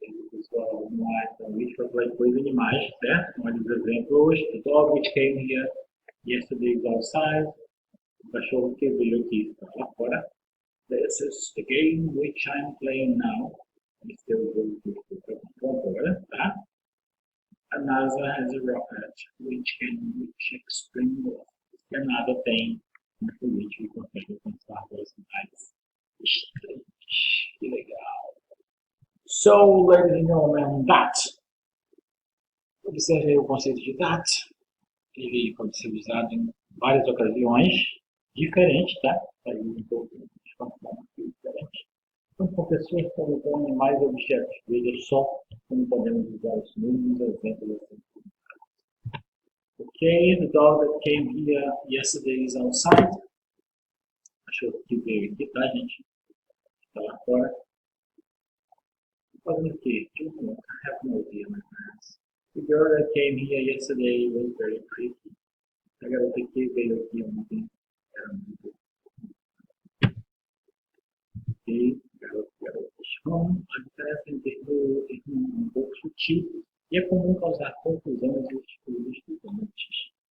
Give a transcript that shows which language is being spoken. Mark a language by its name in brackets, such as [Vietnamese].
[Portuguese] Pessoal, vamos lá, então, a gente vai falar de coisas animais, certo? Olha os exemplos. [English] The dog which came here yesterday is outside. [Portuguese] O cachorro que veio aqui está lá fora. [English] This is the game which I'm playing now. [Portuguese] Este é o jogo que eu estou jogando agora, tá? [English] A NASA has a rocket which can reach extreme velocities. [Portuguese] A NASA tem um foguete que consegue alcançar velocidades extremas. Que legal! [English] So, ladies and gentlemen, that. [Portuguese] Observe aí o conceito de that. Ele pode ser usado em várias ocasiões diferentes, tá? Aí um pouco de forma diferente. Tanto com pessoas como com animais e objetos. Veja só como podemos usar os mesmos exemplos assim. [English] Okay, the dog that came here yesterday is outside. [Portuguese] Cachorro que veio aqui, tá, gente? Tá lá fora. Fazendo o quê? Eu não [English] have no idea, my friends. The girl that came here yesterday was very pretty. [Portuguese] A garota que veio aqui ontem era muito e garotas. Então, a diferença entre é um pouco sutil e é comum causar confusão entre os estudantes.